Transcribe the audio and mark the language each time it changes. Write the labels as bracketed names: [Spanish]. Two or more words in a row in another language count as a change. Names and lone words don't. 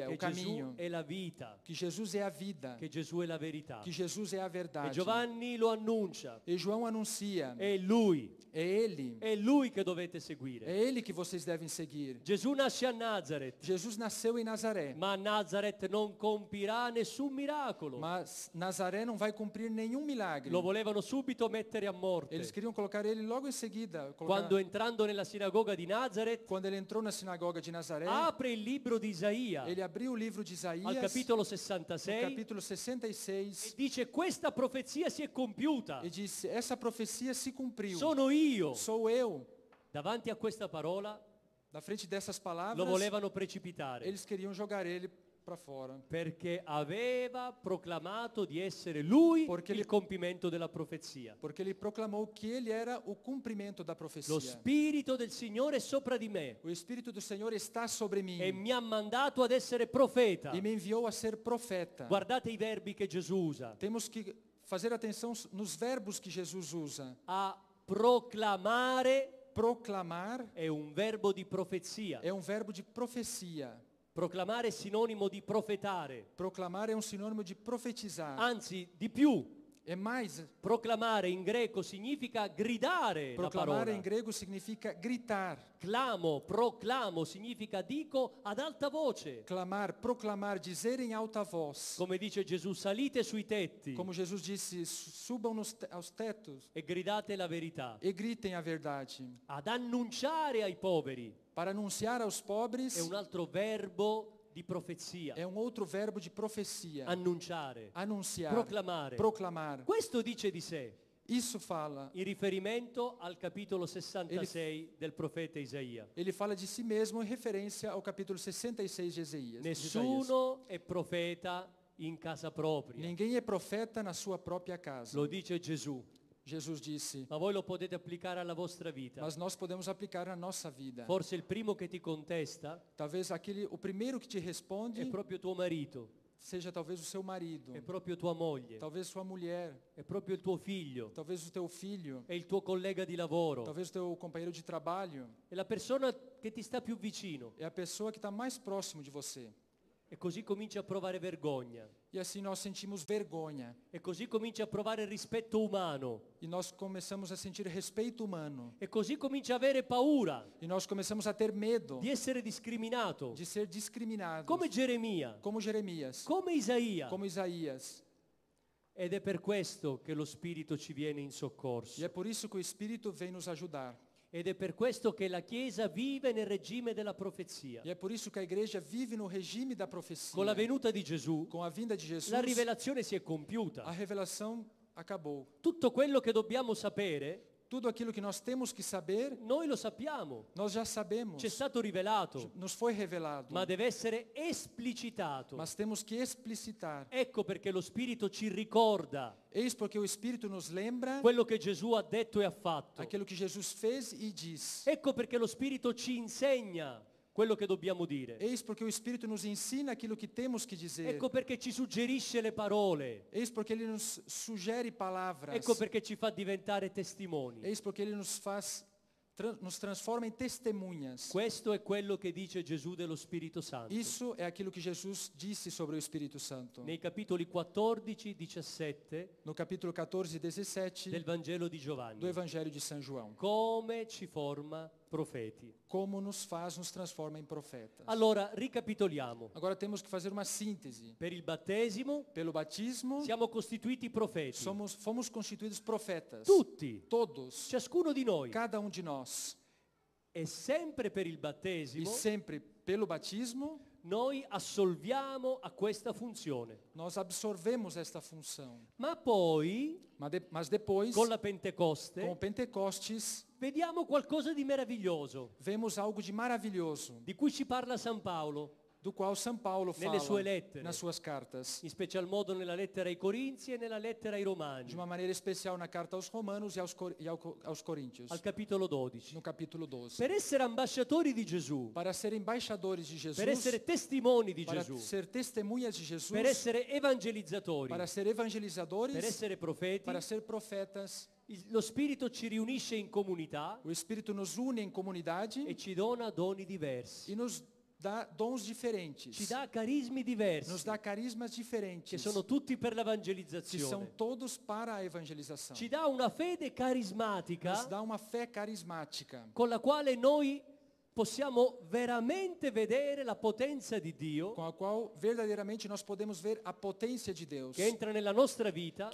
[Italian] che [Portuguese] o caminho. [Italian] Gesù è la vita, [Portuguese] Que Jesus é a vida. [Italian] che Gesù è la verità. [Portuguese] Que Jesus é a E verdade. [Italian] Giovanni lo annuncia. [Portuguese] E João anuncia. [Italian] È lui [Portuguese] É Ele [Italian] che dovete seguire. [Portuguese] É Ele que vocês devem seguir. [Italian] Gesù nasce a Nazareth, [Portuguese] Jesus nasceu em Nazaré. [Italian] ma a Nazareth non compirà nessun miracolo. [Portuguese] Mas Nazaré não vai cumprir nenhum milagre. [Italian] Lo volevano subito mettere a morte. [Portuguese] Eles queriam colocar ele logo em seguida. [Italian] Quando entrando nella sinagoga di Nazareth, [Portuguese] Quando ele entrou na sinagoga de Nazaré, [Italian] apre il libro di Isaia [Portuguese] ele abriu o livro de [Italian] al [Portuguese] Isaías, [Italian] capitolo [Portuguese] no 66 capítulo e 66, [Italian] dice: questa profezia si è compiuta. [Portuguese] e disse: essa profecia se cumpriu. [Italian] Sono io. [Portuguese] Sou eu. [Italian] Davanti a questa parola [Portuguese] Na frente dessas [Italian] lo [Portuguese] palavras, [Italian] volevano precipitare [Portuguese] eles queriam jogar ele para fora. [Italian] perché aveva proclamato di essere lui [Portuguese] Perché [Italian] il li- compimento della profezia. [Portuguese] Porque ele proclamou que ele era o cumprimento da [Italian] Lo [Portuguese] profecia. [Italian] spirito del Signore è sopra di me [Portuguese] O Espírito do Senhor está sobre mim [Italian] e mi ha mandato ad essere profeta. [Portuguese] e me enviou a ser profeta. [Italian] Guardate i verbi che Gesù usa. [Portuguese] Temos que fazer atenção nos verbos que Jesus usa. [Italian] A proclamare [Portuguese] Proclamar [Italian] è un verbo di profezia. [Portuguese] é um verbo de profecia. [Italian] Proclamare è sinonimo di profetare. [Portuguese] Proclamar é um sinônimo de profetizar. [Italian] Anzi, di più, [Portuguese] É mais, [Italian] Proclamare in greco significa gridare la [Portuguese] proclamar [Italian] parola. [Portuguese] em grego significa gritar. [Italian] Clamo, proclamo significa dico ad alta voce. [Portuguese] Clamar, proclamar, dizer em alta voz. [Italian] Come dice Gesù, salite sui tetti [Portuguese] Como Jesus disse, subam aos tetos [Italian] e gridate la verità. [Portuguese] e gritem a verdade. [Italian] Ad annunciare ai poveri [Portuguese] Para anunciar aos pobres [Italian] è un altro verbo di profezia. [Portuguese] é um outro verbo de profecia. [Italian] Annunciare, [Portuguese] Anunciar, [Italian] proclamare. [Portuguese] proclamar. [Italian] Questo dice di sé [Portuguese] Isso fala. [Italian] in riferimento al capitolo 66 del profeta Isaia. [Portuguese] Ele fala de si mesmo em referência ao capítulo 66 de Isaías. [Italian] Nessuno è profeta in casa propria. [Portuguese] Ninguém é profeta na sua própria casa. [Italian] Lo dice Gesù, [Portuguese] Jesus disse. [Italian] ma voi lo potete applicare alla vostra vita. [Portuguese] Mas nós podemos aplicar na nossa vida. [Italian] Forse il primo che ti contesta [Portuguese] Talvez o primeiro que te responde [Italian] è proprio tuo marito, [Portuguese] seja talvez o seu marido, [Italian] è proprio tua moglie, [Portuguese] talvez sua mulher, [Italian] è proprio il tuo figlio, [Portuguese] talvez o teu filho, [Italian] è il tuo collega di lavoro, [Portuguese] talvez o teu companheiro de trabalho. [Italian] è la persona che ti sta più vicino. [Portuguese] É a pessoa que está mais próximo de você. [Italian] E così cominci a provare vergogna. [Portuguese] E assim nós sentimos vergonha. [Italian] E così cominci a provare rispetto umano. [Portuguese] E nós começamos a sentir respeito humano. [Italian] E così cominci a avere paura [Portuguese] E nós começamos a ter medo [Italian] di essere discriminato. [Portuguese] de ser discriminados. [Italian] Come Geremia, [Portuguese] Como Jeremias, [Italian] come Isaia. [Portuguese] como Isaías. [Italian] Ed è per questo che lo Spirito ci viene in [Portuguese] E [Italian] soccorso. [Portuguese] é por isso que o Espírito vem nos ajudar. [Italian] Ed è per questo che la Chiesa vive nel regime della profezia. [Portuguese] E é por isso que a igreja vive no regime da profecia. [Italian] Con la venuta di Gesù, [Portuguese] Com a vinda de Jesus, [Italian] la rivelazione si è [Portuguese] a [Italian] compiuta. [Portuguese] revelação acabou. [Italian] Tutto quello che dobbiamo sapere, [Portuguese] Tudo aquilo que nós temos que saber, [Italian] noi lo sappiamo. [Portuguese] nós já sabemos. [Italian] Ci è stato rivelato, [Portuguese] Nos foi revelado. [Italian] ma deve essere esplicitato. [Portuguese] Mas temos que explicitar. [Italian] Ecco perché lo Spirito ci ricorda [Portuguese] Eis porque o Espírito nos lembra [Italian] quello che Gesù ha detto e ha fatto. [Portuguese] aquilo que Jesus fez e diz. [Italian] Ecco perché lo Spirito ci insegna quello che dobbiamo dire. [Portuguese] Eis porque o Espírito nos ensina aquilo que temos que dizer. [Italian] Ecco perché ci suggerisce le parole. [Portuguese] Eis porque ele nos sugere palavras. [Italian] Ecco perché ci fa diventare testimoni. [Portuguese] Eis porque ele nos faz, nos transforma em testemunhas. [Italian] Questo è quello che dice Gesù dello Spirito Santo. [Portuguese] Isso é aquilo que Jesus disse sobre o Espírito Santo. [Italian] Nei capitoli 14, 17 [Portuguese] No capítulo 14 e 17 [Italian] del Vangelo di [Portuguese] do [Italian] Giovanni. [Portuguese] Evangelho de São João. [Italian] Come ci forma profeti. [Portuguese] Como nos transforma em profetas. [Italian] Allora, ricapitoliamo. [Portuguese] Agora temos que fazer uma síntese. [Italian] Per il battesimo [Portuguese] Pelo batismo, [Italian] siamo costituiti profeti. [Portuguese] fomos constituídos profetas. [Italian] Tutti, [Portuguese] Todos. [Italian] ciascuno di noi. [Portuguese] Cada um de nós. [Italian] E sempre per il [Portuguese] E [Italian] battesimo [Portuguese] sempre pelo batismo, [Italian] noi assolviamo a questa funzione. [Portuguese] nós absorvemos esta função. [Italian] Ma poi, [Portuguese] Mas depois, [Italian] con la [Portuguese] com o [Italian] Pentecoste, [Portuguese] Pentecostes, [Italian] vediamo qualcosa di meraviglioso, [Portuguese] vemos algo de maravilhoso, [Italian] di cui ci parla San Paolo, [Portuguese] do qual São Paulo [Italian] nelle [Portuguese] fala [Italian] sue lettere, [Portuguese] nas suas cartas. [Italian] in special modo nella lettera ai Corinzi e nella lettera ai Romani, [Portuguese] De uma maneira especial na carta aos Romanos e aos Coríntios, [Italian] al capitolo 12. [Portuguese] no capítulo 12. [Italian] Per essere ambasciatori di Gesù, [Portuguese] Para ser embaixadores de Jesus, [Italian] per essere testimoni di [Portuguese] para [Italian] Gesù, [Portuguese] ser testemunhas de Jesus, [Italian] per essere evangelizzatori, [Portuguese] para ser [Italian] per [Portuguese] evangelizadores, [Italian] essere profeti, [Portuguese] para ser profetas, [Italian] lo Spirito ci riunisce in comunità [Portuguese] o Espírito nos une em comunidade [Italian] e ci dona doni diversi. [Portuguese] e nos dá dons diferentes, [Italian] Ci dà carismi diversi, [Portuguese] nos dá carismas diferentes, [Italian] che sono tutti per [Portuguese] que são [Italian] l'evangelizzazione. [Portuguese] todos para a evangelização. [Italian] Ci dà una fede [Portuguese] Nos [Italian] carismatica [Portuguese] dá uma fé carismática, [Italian] con la quale noi possiamo veramente vedere la potenza di Dio [Portuguese] com a qual verdadeiramente nós podemos ver a potência de Deus, [Italian] che entra nella nostra vita